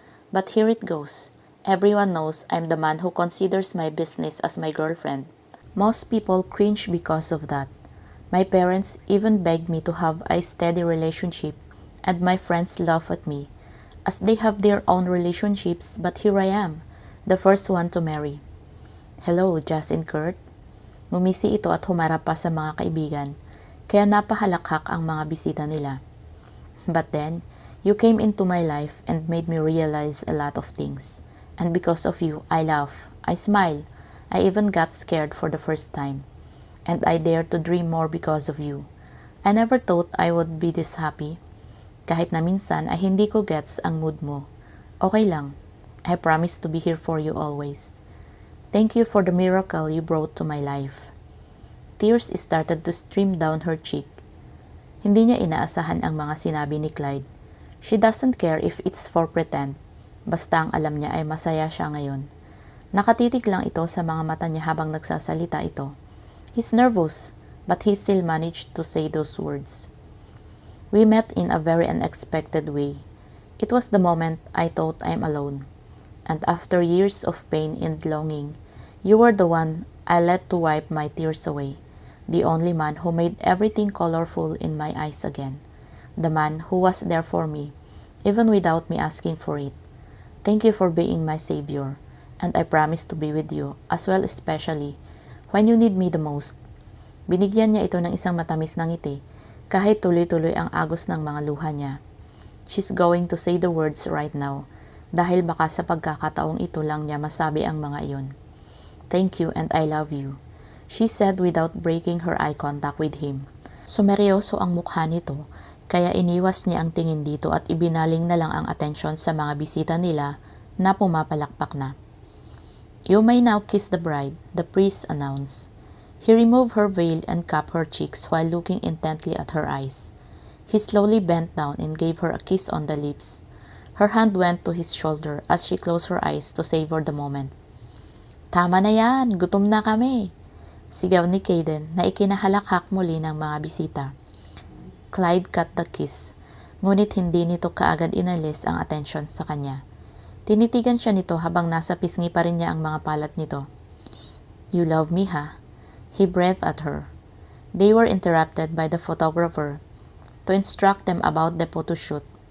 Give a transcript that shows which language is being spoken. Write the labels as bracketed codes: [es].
[en] But here it goes. Everyone knows I'm the man who considers my business as my girlfriend. Most people cringe because of that. My parents even begged me to have a steady relationship, and my friends laugh at me, as they have their own relationships, but here I am, the first one to marry." "Hello, Jazz and Kurt." [tl] Ngumisi ito at humarap pa sa mga kaibigan, kaya napahalakhak ang mga bisita nila. [en] "But then, you came into my life and made me realize a lot of things. And because of you, I laugh, I smile, I even got scared for the first time. And I dare to dream more because of you. I never thought I would be this happy. [tl] Kahit na minsan ay hindi ko gets ang mood mo. Okay lang. [en] I promise to be here for you always. Thank you for the miracle you brought to my life." Tears started to stream down her cheek. [tl] Hindi niya inaasahan ang mga sinabi ni Clyde. [en] She doesn't care if it's for pretend. [tl] Basta ang alam niya ay masaya siya ngayon. Nakatitig lang ito sa mga mata niya habang nagsasalita ito. [en] He's nervous, but he still managed to say those words. "We met in a very unexpected way. It was the moment I thought I'm alone. And after years of pain and longing, you were the one I let to wipe my tears away. The only man who made everything colorful in my eyes again. The man who was there for me, even without me asking for it. Thank you for being my savior, and I promise to be with you, as well especially, when you need me the most." [tl] Binigyan niya ito ng isang matamis na ngiti, kahit tuloy-tuloy ang agos ng mga luha niya. [en] She's going to say the words right now, [tl] dahil baka sa pagkakataong ito lang niya masabi ang mga iyon. [en] "Thank you and I love you," she said without breaking her eye contact with him. [tl] Sumeryoso ang mukha nito, kaya iniwas niya ang tingin dito at ibinaling na lang ang atensyon sa mga bisita nila na pumapalakpak na. [en] "You may now kiss the bride," the priest announced. He removed her veil and cupped her cheeks while looking intently at her eyes. He slowly bent down and gave her a kiss on the lips. Her hand went to his shoulder as she closed her eyes to savor the moment. [tl] "Tama na yan! Gutom na kami!" sigaw ni Caden na ikinahalakhak muli ng mga bisita. [en] Clyde cut the kiss, [tl] ngunit hindi nito kaagad inalis ang atensyon sa kanya. Tinitigan siya nito habang nasa pisngi pa rin niya ang mga palat nito. [en] "You love me, ha?" He breathed at her. They were interrupted by the photographer to instruct them about the photoshoot.